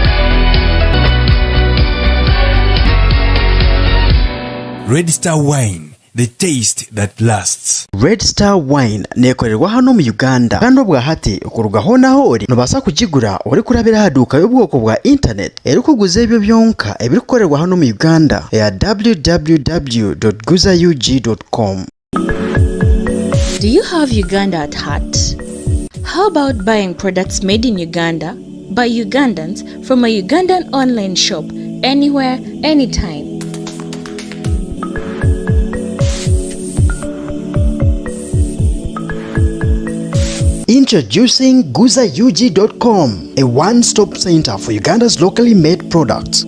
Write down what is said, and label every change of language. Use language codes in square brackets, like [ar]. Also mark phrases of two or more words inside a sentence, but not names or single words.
[en] Red Star Wine, the taste that lasts. [ttj] Red Star Wine nekorerwa hano mu Uganda kandi obwahati okurugaho naho ori nobasa kugigura ori kurabira haduka y'ubwoko bwa internet eri kuguza ebyo byonka ebirikukorerwa hano mu Uganda ya www.guzaug.com. [en] Do you have Uganda at heart? How about buying products made in Uganda by Ugandans from a Ugandan online shop anywhere, anytime? Introducing GuzaUG.com, a one-stop center for Uganda's locally made products.